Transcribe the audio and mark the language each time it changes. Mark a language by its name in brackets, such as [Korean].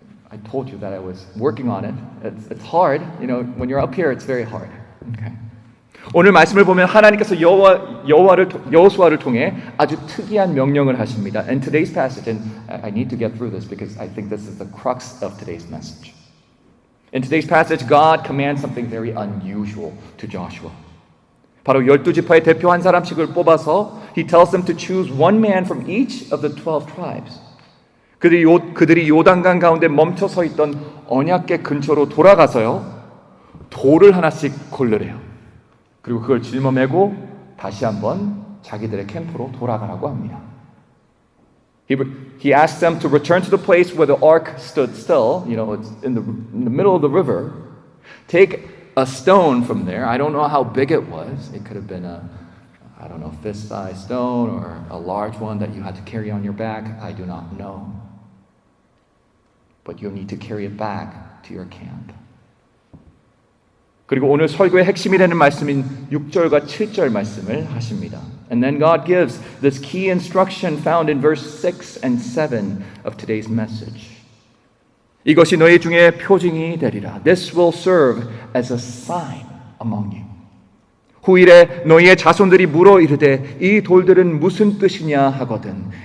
[English] I told you that I was working on it. It's hard, you know. When you're up here, it's very hard. Okay. [Korean] 오늘 말씀을 보면 하나님께서 여호수아를 통해 아주 특이한 명령을 하십니다. [English] And today's passage, and I need to get through this because I think this is the crux of today's message. In today's passage, God commands something very unusual to Joshua. [Korean] 바로 12지파의 대표 한 사람씩을 뽑아서 [English] He tells them to choose one man from each of the 12 tribes. [Korean] 그들이 요단강 가운데 멈춰 서 있던 언약궤 근처로 돌아가서요. 돌을 하나씩 고르래요. 그리고 그걸 짊어매고 다시 한번 자기들의 캠프로 돌아가라고 합니다. [English] He asked them to return to the place where the ark stood still. You know, it's in the middle of the river. Take a stone from there. I don't know how big it was. It could have been a fist-sized stone or a large one that you had to carry on your back. I do not know. But you'll need to carry it back to your camp. [Korean] 그리고 오늘 설교의 핵심이 되는 말씀인 6절과 7절 말씀을 하십니다. [English] And then God gives this key instruction found in verse 6 and 7 of today's message. [Korean] 이것이 너희 중에 표징이 되리라. [English] This will serve as a sign among you. [Korean] 후일에 너희의 자손들이 물어 이르되 이 돌들은 무슨 뜻이냐 하거든.